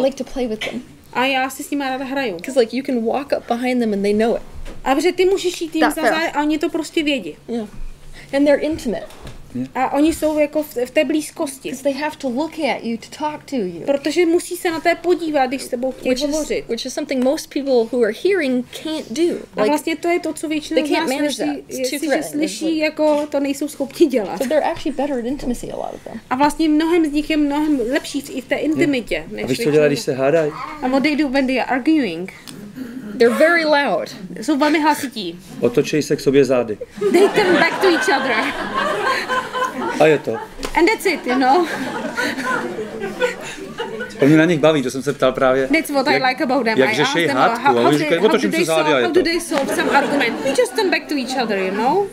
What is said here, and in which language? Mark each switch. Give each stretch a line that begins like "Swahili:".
English: I like to play with them.
Czech: A já si s nimi ráda hraju.
English: Because like you can walk up behind them and they know it.
Czech: A protože ty můžeš jít jim za a oni to prostě vědí.
English: Yeah. And they're intimate.
Czech: A oni jsou jako v té blízkosti.
English: Because they have to look at you to talk to you.
Czech: Protože musí se na té podívat, když s tebou chtějí hovořit.
English: Which is something most people who are hearing can't do.
Czech: A vlastně to je to, co většinou z nás jestliže slyší, jako to nejsou schopni dělat.
English: So they're actually better at intimacy, a lot of them.
Czech: A vlastně mnohem z nich je mnohem lepší i v té intimitě. A víš, co dělají, když se hádají?
English: A what they do when they are arguing? They're very loud.
Czech: Jsou velmi hlasití. Otočí se k sobě zády.
English: They turn back to each other.
Czech: A je to.
English: And that's it, you know.
Czech: To mě na nich baví, to jsem se ptal právě.
English: That's what I like about them.
Czech: Jak řeší hádku, a oni říkají, otočím se zády a je to.
English: How do they solve some argument? We just turn back to each other, you know.